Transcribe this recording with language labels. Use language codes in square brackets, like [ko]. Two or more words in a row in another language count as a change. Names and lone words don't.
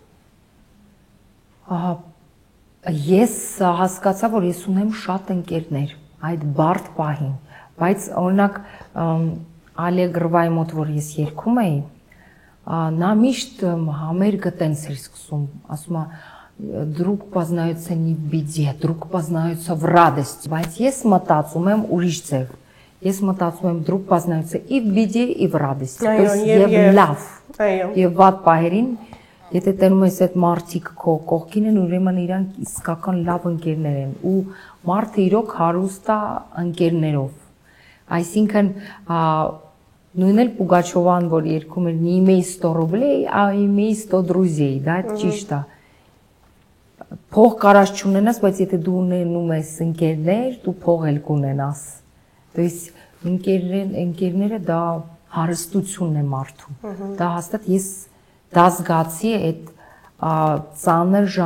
[hy] Ահա, ես հասկացա, որ ես ունեմ շատ ընկերներ այդ բարդ պահին, բայց օրինակ Ալեգրվայի մոտ, որ ես երգում էի, նա միշտ համերգը տենց էր սկսում, ասում է [ru] «Друг познается не в беде, друг познается в радости», [hy] բայց ես մտածում եմ ուրիշ ձև։ Ես մտածում եմ [ru] «Друг познается и в беде, и в радости», [hy] եւ լավ, եւ վատ պահերին, եթե տենում ես այդ մարդիկ քո կողքին են, ուրեմն իրանք իսկական լավ ընկերներ են, ու մարդը իրոք հարուստ է ընկերներով։ Այսինքն նույն էլ Պուգաչովան, որ երգում էր [ru] «Не имей 100 рублей, а имей 100 друзей», [hy] դա ճիշտ է։ Փող կարած չունենաս, բայց եթե դու ունենում ես ընկերներ, դու փող էլ կունենաս։ [ru] То есть [hy] ընկերները դա հարստությունն է մարդու։ Դա հաստատ ես դա զգացի այդ ծանր